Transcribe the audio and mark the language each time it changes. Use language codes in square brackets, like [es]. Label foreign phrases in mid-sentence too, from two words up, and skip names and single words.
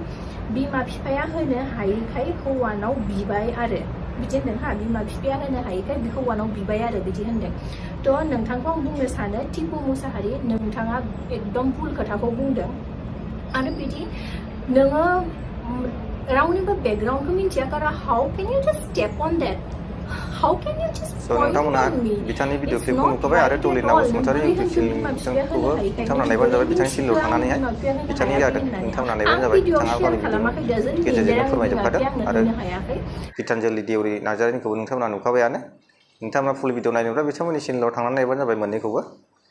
[brx] बिमा बिफाया होनो हायैखाय हौवानाव बिबाय आरो बिदि होनदों हा। बिमा बिफाया होनो हायैखाय हौवानाव बिबाय आरो बिदि होनदों। थ' नोंथांखौ आं बुंनो सानो टिपु मुसाहारि, नोंथाङा एकदम भुल खोथाखौ बुंदों। आरो बिदि नोङो रावनिबो बेकग्राउन्डखौ मिन्थिया गारा [en] how can you just step on that? How can you just point on me? [brx] बिथांनि [en] video clipखौ [brx] नुखाबाय आरो दलिखा बसुमतारी इउटिउब चेनेलखौबो नोंथांमोना नायबानो जाबाय। बिथांनि चेनेलाव थांनानैहाय बिथांनि नोंथांमोना नायबानो जाबाय। बिथाङा गावनि भिडिअनि गेजेरजोंनो फोरमायजोबखादों। आरो गितानजलि देउरि नार्जारिनिखौबो नोंथांमोना नुखाबायानो। नोंथांमोना [en] full video [brx] नायनोब्ला बिथांमोननि चेनेलाव थांनानै नायबानो जाबाय मोननैखौबो।